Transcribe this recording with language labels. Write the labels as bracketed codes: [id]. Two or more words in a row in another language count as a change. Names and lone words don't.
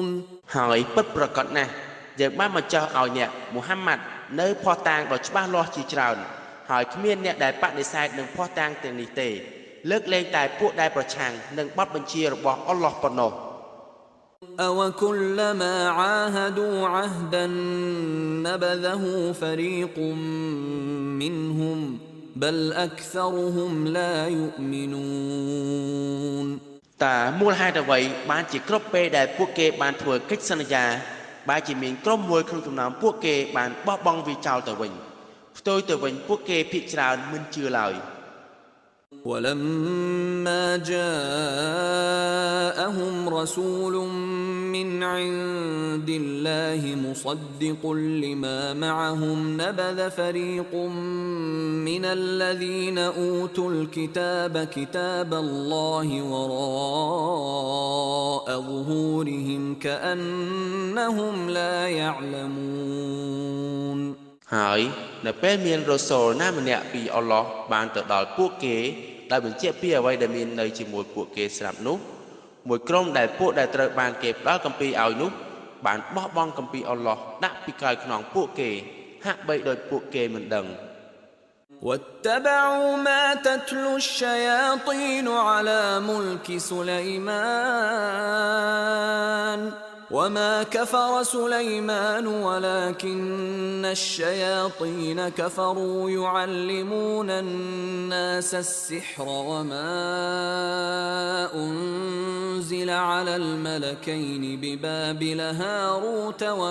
[km] ហើយពិតប្រាកដណាស់យើងបានបញ្ចុះឲ្យអ្នកមូហាម៉ាត់នៅភស្តុតាងដ៏ច្បាស់លាស់ជាច្រើនហើយគ្មានអ្នកដែលបដិសេធនឹងភ័ស្តុតាងទាំងនេះទេលើកលែងតែពួកដែលប្រឆាំងនឹងបទបញ្ជារបស់អល់ឡោះប៉ុណ្ណោះ [ar] أَوَكُلَّمَا عَاهَدُوا عَهْدًا نَبَذَهُ فَرِيقٌ مِّنْهُمْ بَلْ أَكْثَرُهُمْ لَا يُؤْمِنُونَ [km] តើមូលហេតុអ្វីបានជាគ្រប់ពេលដែលពួកគេបានធ្វើកិច្ចសន្យាបែរជាមានក្រុមមួយក្នុងចំណោមពួកគេបានបោះបង់វាចោលទៅវិញផ្ទុយទៅវិញពួកគេភាគច្រើនមិនជឿឡើយ [ar] ولما جاءهم رسول من عند الله مصدق لما معهم نبذ فريق من الذين أوتوا الكتاب كتاب الله وراء ظهورهم كأنهم لا يعلمون [km] ហើយនៅពេលមានរ៉ូសូលណាម្នាក់ពីអល់ឡោះបានទៅដល់ពួកគេដែលបញ្ជាក់ពីអ្វីដែលមាននៅជាមួយពួកគេស្រាប់នោះមួយក្រុមដែលពួកដែលត្រូវបានគេផ្ដល់គម្ពីរឲ្យនោះបានបោះបង់គម្ពីរអល់ឡោះដាក់ពីក្រោយខ្នងពួកគេហាក់បីដូចពួកគេមិនដឹង [ar] واتبعوا ما تتلو الشياطين على ملك سليمان وما كفر سليمان ولكن الشياطين كفروا يعلمون الناس السحر وما أنزل على الملكين ببابل هاروت